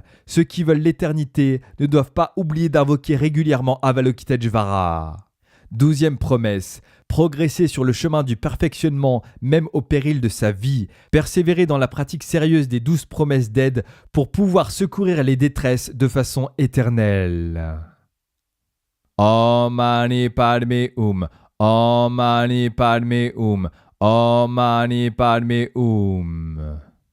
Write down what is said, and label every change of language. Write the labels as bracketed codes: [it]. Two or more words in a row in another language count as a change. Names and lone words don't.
[fr] Ceux qui veulent l'éternité ne doivent pas oublier d'invoquer régulièrement Avalokiteshvara. Douzième promesse, progresser sur le chemin du perfectionnement même au péril de sa vie, persévérer dans la pratique sérieuse des 12 promesses d'aide pour pouvoir secourir les détresses de façon éternelle. [sa] Om Mani Padme Hum, Om Mani Padme Hum, Om Mani Padme Hum.